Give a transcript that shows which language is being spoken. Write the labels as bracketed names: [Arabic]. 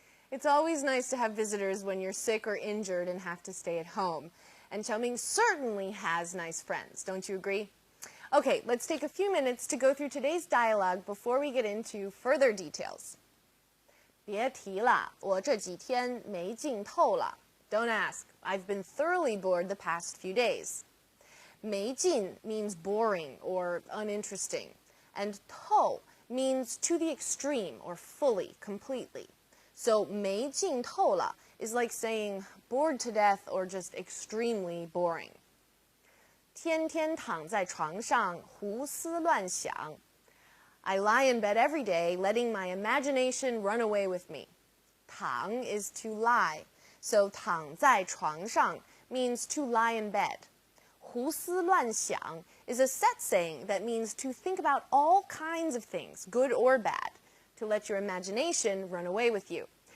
[English] It's always nice to have visitors when you're sick or injured and have to stay at home. And Xiao Ming certainly has nice friends, don't you agree? Okay, let's take a few minutes to go through today's dialogue before we get into further details. [Chinese] 别提了，我这几天没劲透了。 [English] Don't ask. I've been thoroughly bored the past few days. 没劲 means boring or uninteresting, and 透 means to the extreme or fully, completely. So 没劲透了 is like saying bored to death or just extremely boring. [Chinese] 天天躺在床上胡思乱想。 [English] I lie in bed every day, letting my imagination run away with me. 躺 is to lie, so [Chinese] 躺在床上 [English] means to lie in bed. 胡思乱想 is a set saying that means to think about all kinds of things, good or bad, to let your imagination run away with you.